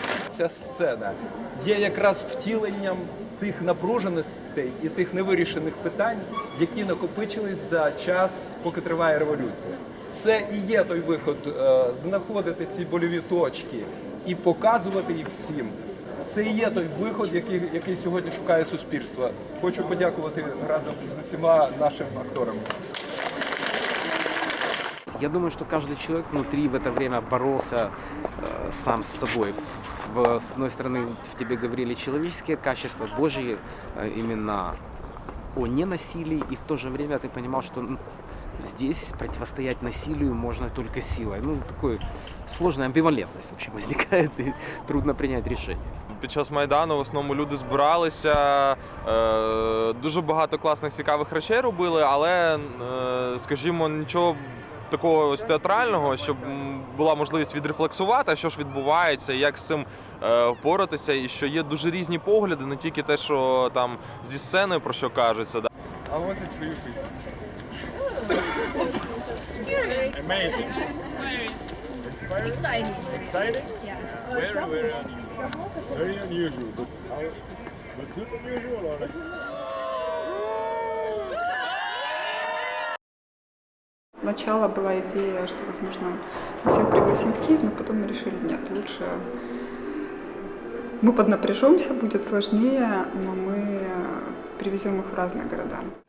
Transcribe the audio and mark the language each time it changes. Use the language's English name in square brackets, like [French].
[Ukrainian] Ця сцена є якраз втіленням тих напруженостей і тих невирішених питань, які накопичились за час, поки триває революція. Це і є той виход – знаходити ці больові точки і показувати їх всім. Це і є той виход, який сьогодні шукає суспільство. Хочу подякувати разом з усіма нашим акторам. [Russian] Я думаю, что каждый человек внутри в это время боролся сам с собой. С одной стороны, в тебе говорили человеческие качества, Божьи именно о ненасилии, и в то же время ты понимал, что здесь противостоять насилию можно только силой. Такой сложная амбивалентность, в общем, возникает, и трудно принять решение. [Ukrainian] Під час Майдану в основному люди збиралися, дуже багато класних, цікавих речей робили, але, скажімо, нічого такого ось театрального, щоб була можливість відрефлексувати, що ж відбувається, як з цим впоратися, і що є дуже різні погляди, не тільки те, що там зі сцени про що кажеться. А ось [English] it for you, please. Amazing. Inspiring. Exciting. Exciting? Yeah. Very, very unusual. Very unusual, but good unusual or like... [Russian] Сначала была идея, что, возможно, мы всех пригласим в Киев, но потом мы решили, нет, лучше мы поднапряжемся, будет сложнее, но мы привезем их в разные города.